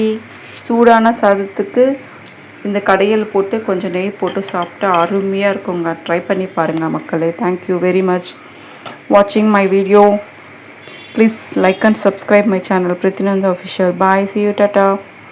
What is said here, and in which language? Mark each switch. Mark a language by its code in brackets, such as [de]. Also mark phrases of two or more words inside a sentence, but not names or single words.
[ta] சூடான சாதத்துக்கு இந்த கடையல் போட்டு கொஞ்சம் நெய் போட்டு சாப்பிட்டா அருமையாக இருக்குங்க. ட்ரை பண்ணி பாருங்கள் மக்களே. [en] Thank you very much watching my video. Please like and subscribe my channel Prithinanda Official. Bye. See you. Tata.